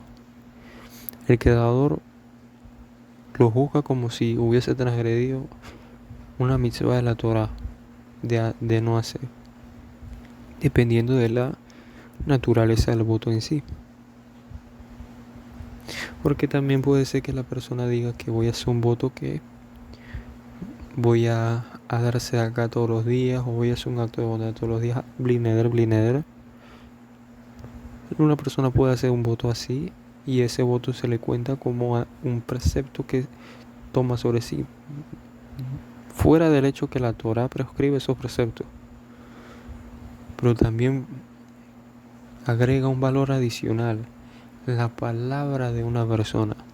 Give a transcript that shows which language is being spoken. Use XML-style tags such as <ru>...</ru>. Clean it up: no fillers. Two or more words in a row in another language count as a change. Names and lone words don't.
<es>El creador lo juzga como si hubiese transgredido una mitzvah de la Torá de no hacer, dependiendo de la naturaleza del voto en sí. Porque también puede ser que la persona diga que voy a hacer un voto que voy a darse acá todos los días, o voy a hacer un acto de bondad todos los días,</es> <he>bli neder, bli neder.</he> <es>Una persona puede hacer un voto así y ese voto se le cuenta como un precepto que toma sobre sí, fuera del hecho que la Torá prescribe esos preceptos, pero también agrega un valor adicional, la palabra de una persona.</es>